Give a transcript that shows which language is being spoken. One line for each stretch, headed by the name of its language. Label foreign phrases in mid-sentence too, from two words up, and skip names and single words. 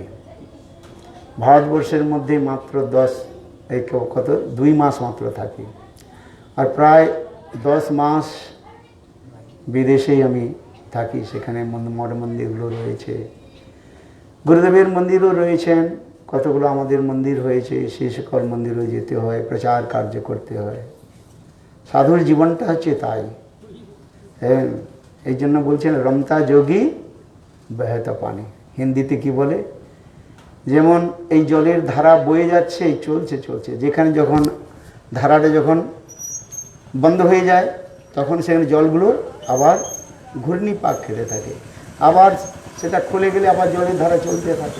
Bangla: ভারতবর্ষের মধ্য মাত্র 2 মাস মাত্র থাকি আর প্রায় 10 মাস বিদেশে আমি থাকি। সেখানে মঠ মন্দিরগুলো রয়েছে, গুরুদেবের মন্দিরও রয়েছেন, কতগুলো আমাদের মন্দির হয়েছে, সেই সকল মন্দিরে যেতে হয়, প্রচার কার্য করতে হয়। সাধুর জীবনটা হচ্ছে তাই। এই জন্য বলছেন
Hindi: रमता योगी बहता पानी।
Bangla: হিন্দিতে কি বলে, যেমন এই জলের ধারা বয়ে যাচ্ছে চলছে চলছে, যেখানে যখন ধারাটা যখন বন্ধ হয়ে যায় তখন সেখানে জলগুলো আবার ঘূর্ণি পাক খেতে থাকে, আবার সেটা খুলে গেলে আবার জলের ধারা চলতে থাকে।